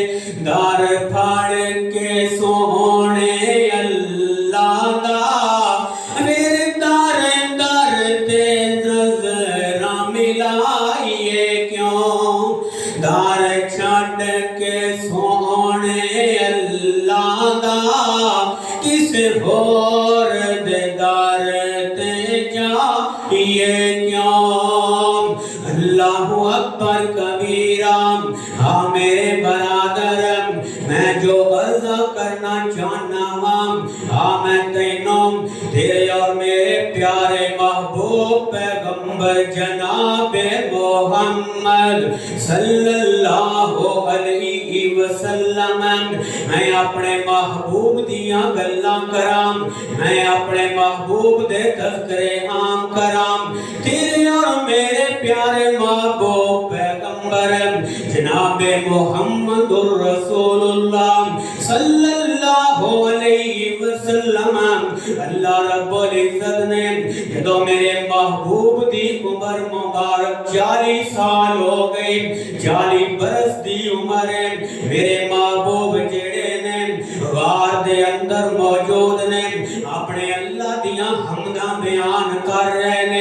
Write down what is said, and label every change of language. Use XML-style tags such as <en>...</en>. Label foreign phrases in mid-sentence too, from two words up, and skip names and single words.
<pa>در پھڑ کے سوہنے اللہ دا، پھر در در تے نظراں ملائیے کیوں. در چھڈ کے سوہنے اللہ دا، کس ہور دے در تے جائیے کیوں.</pa> <ar>الله أكبر كبيرا.</ar> <pa>ہاں میرے برادر، میں جو عرض کرنا چاہنا واں، ہاں میں تینوں تیرے اور میرے پیارے محبوب پیغمبر جناب محمد</pa> <ar>صلى الله عليه وسلم,</ar> <pa>میں اپنے محبوب دیاں گلاں کراں، میں اپنے محبوب دے تذکرے عام کراں. تیرے اور میرے پیارے محبوب پیغمبر جناب</pa> <ar>محمد رسول الله صلى الله عليه وسلم,</ar> <pa>اللہ</pa> <ar>رب العزة</ar> <pa>نے جدوں میرے محبوب دی عمر مبارک 40 سال ہو گئی، 40 برس دی عمر ہے. میرے محبوب جیہڑے نے غار دے اندر موجود نے، اپنے اللہ دیاں حمداں بیان کر رہے نے.</pa>